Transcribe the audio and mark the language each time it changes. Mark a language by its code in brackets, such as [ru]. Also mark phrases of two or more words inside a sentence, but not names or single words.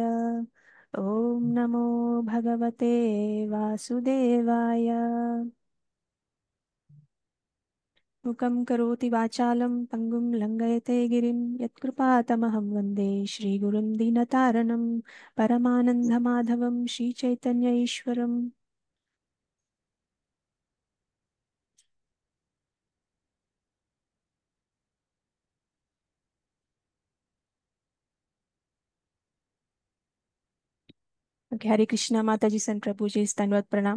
[sa] ओम नमो भगवते वासुदेवाय। मुखं करोति वाचालं पङ्गुं लङ्घयते गिरिं यत्कृपातमहं वन्दे श्रीगुरुं दीनतारणं परमानन्दमाधवं श्रीचैतन्य ईश्वरम्। [hi] ओके, हरे कृष्ण माताजी एंड प्रभुजी धन्यवाद प्रणाम.